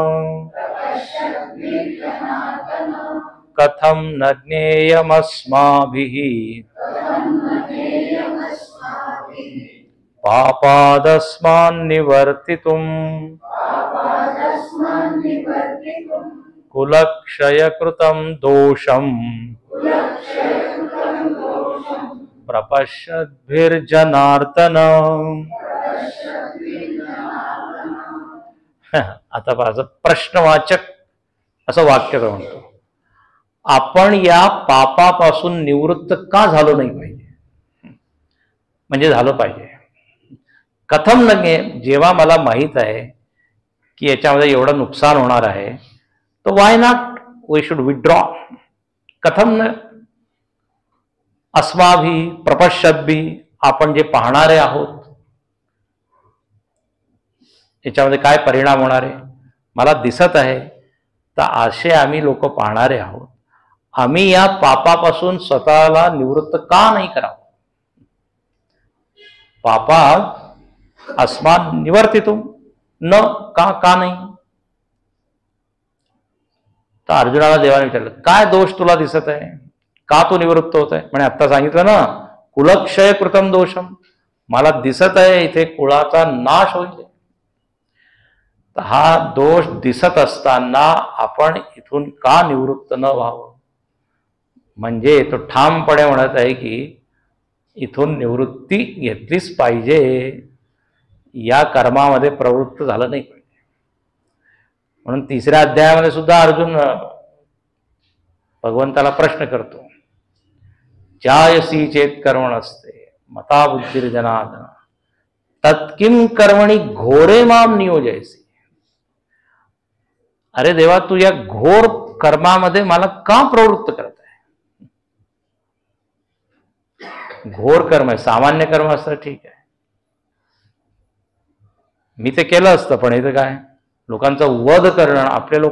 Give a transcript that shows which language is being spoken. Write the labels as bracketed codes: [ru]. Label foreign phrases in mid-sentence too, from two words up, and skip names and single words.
[sa] कथम न ज्ञेयमस्माभिः पापादस्मान् निवर्तितुम् कुलक्षयकृतं दोषम् प्रपश्यद्भिर्जनार्दन. [mr] आता माझं प्रश्नवाचक असं वाक्य म्हणतो, आपण या पापापासून निवृत्त का झालो नाही पाहिजे. म्हणजे झालं पाहिजे. [sa] कथम नगे, [mr] जेव्हा मला माहित आहे की याच्यामध्ये एवढं नुकसान होणार आहे, तर [en] why not we should withdraw. [sa] कथम न अस्माभी प्रपश्यद्भी, [mr] आपण जे पाहणारे आहोत याच्यामध्ये काय परिणाम होणार आहे मला दिसत आहे, तर असे आम्ही लोक पाहणारे आहोत. आम्ही या पापापासून स्वतःला निवृत्त का नाही करावं. [sa] पापा अस्मान निवर्तितुम न, [mr] का नाही. तर अर्जुनाला देवाने विचारलं काय दोष तुला दिसत आहे, का तू निवृत्त होत आहे. म्हणे आत्ता सांगितलं ना, [sa] कुलक्षय कृतम दोषम, [mr] मला दिसत आहे इथे कुळाचा नाश होईल. तर हा दोष दिसत असताना आपण इथून का निवृत्त न व्हावं. म्हणजे तो ठामपणे म्हणत आहे की इथून निवृत्ती घेतलीच पाहिजे, या कर्मामध्ये प्रवृत्त झालं नाही पाहिजे. म्हणून तिसऱ्या अध्यायामध्ये सुद्धा अर्जुन भगवंताला प्रश्न करतो, [sa] जायसी चेत कर्मण असते मता बुद्धिर्जनार्दन तत्किम कर्मणी घोरे माम नियोजयसी. [mr] अरे देवा, तू या घोर कर्मामध्ये मला का प्रवृत्त करत आहे. घोर कर्म आहे, सामान्य कर्म असतं ठीक आहे, मी ते केलं असतं, पण इथं काय लोकांचा वध करणं, आपले लोक.